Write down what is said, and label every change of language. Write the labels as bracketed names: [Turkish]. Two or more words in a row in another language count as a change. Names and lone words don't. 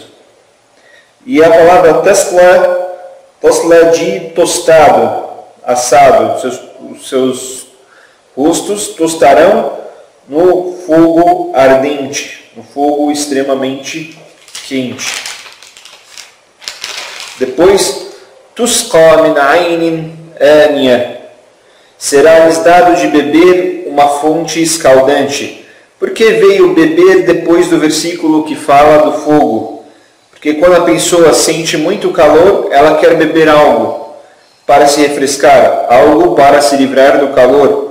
[Portuguese] E a palavra tasla de tostado, assado, os seus rostos tostarão no fogo ardente, no fogo extremamente quente. Depois, [Arabic] تسقى من عين آنية, [Portuguese] será-lhes dado de beber uma fonte escaldante. Por que veio beber depois do versículo que fala do fogo? Porque quando a pessoa sente muito calor, ela quer beber algo para se refrescar, algo para se livrar do calor.